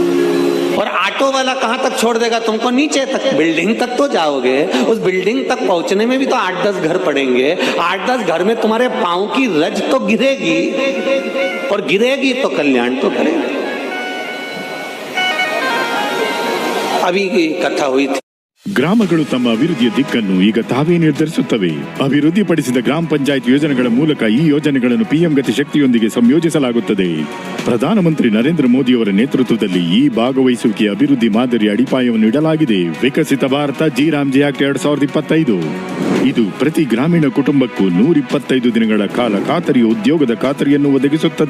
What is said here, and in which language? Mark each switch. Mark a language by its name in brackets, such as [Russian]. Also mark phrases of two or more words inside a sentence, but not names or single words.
[Hindi] और ऑटो वाला कहाँ तक छोड़ देगा तुमको? नीचे तक, बिल्डिंग तक तो जाओगे। उस बिल्डिंग तक पहुंचने में भी तो 8-10 घर पड़ेंगे। 8-10 घर में तुम्हारे पांव की रज तो गिरेगी, और गिरेगी तो कल्याण तो करेगी। अभी की कथा हुई थी। [Kannada] ಗ್ರಾಮಗಳು ತಮ್ಮ ಅಭಿವೃದ್ಧಿಯ ದಿಕ್ಕನ್ನು ಈಗ ತಾವೇ ನಿರ್ಧರಿಸುತ್ತವೆ. ಅಭಿವೃದ್ಧಿಪಡಿಸಿದ ಗ್ರಾಮ ಪಂಚಾಯತ್ ಯೋಜನೆಗಳ ಮೂಲಕ ಈ ಯೋಜನೆಗಳನ್ನು ಪಿಎಂ ಗತಿ ಶಕ್ತಿಯೊಂದಿಗೆ ಸಂಯೋಜಿಸಲಾಗುತ್ತದೆ. ಪ್ರಧಾನಮಂತ್ರಿ ನರೇಂದ್ರ ಮೋದಿಯವರ ನೇತೃತ್ವದಲ್ಲಿ ಈ ಭಾಗವಹಿಸುವಿಕೆಯ ಅಭಿವೃದ್ಧಿ ಮಾದರಿ ಅಡಿಪಾಯವನ್ನು ಇಡಲಾಗಿದೆ. ವಿಕಸಿತ ಭಾರತ ಜಿ-ರಾಮ್ಜಿ ಆಕ್ಟ್ 2025 ಇದು ಪ್ರತಿ ಗ್ರಾಮೀಣ ಕುಟುಂಬಕ್ಕೂ 125 ದಿನಗಳ ಕಾಲ ಖಾತರಿ ಉದ್ಯೋಗದ ಖಾತರಿಯನ್ನು ಒದಗಿಸುತ್ತದೆ.